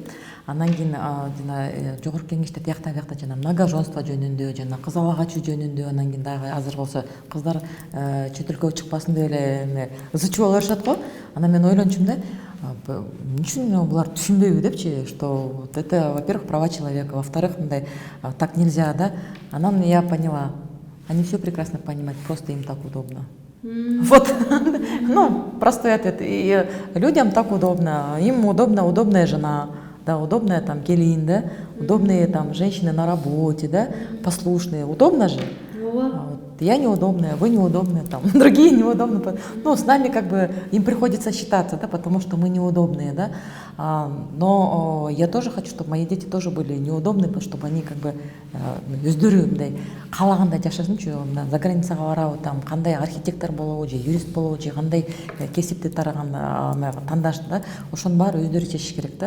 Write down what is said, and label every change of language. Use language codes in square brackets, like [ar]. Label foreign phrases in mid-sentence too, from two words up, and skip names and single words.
[ky] Андан кийин жана жогорку кеңеште тиякта биякта жана многоженство жөнүндө, жана кыз ала качуу жөнүндө, андан кийин дагы азыр болсо кыздар чөт өлкөгө чыкпасын деп эле ызы чуу болуп беришет го. Анан мен ойлончумун да, эмне үчүн булар түшүнбөйбү депчи, [ru] что вот это, во-первых, права человека, во-вторых, мындай так нельзя, да. Анан я поняла, они все прекрасно понимают, просто им так удобно. Вот, ну, простой ответ. И людям так удобно, им удобно, удобная жена, да, удобная там келин, да, удобные там женщины на работе, да, послушные, удобно же. Вот. Я неудобная, вы неудобные, там, другие неудобные. Ну, с нами как бы им приходится считаться, да, потому что мы неудобные, да. Но я тоже хочу, чтобы мои дети тоже были неудобные, чтобы они как бы [ky] өздөрү мындай каалагандай жашасынчу, за границага барабы, там кандай архитектор болобу же юрист болобу же кандай кесипти тандаш, да, ошонун баары өздөрү чечиш керек да.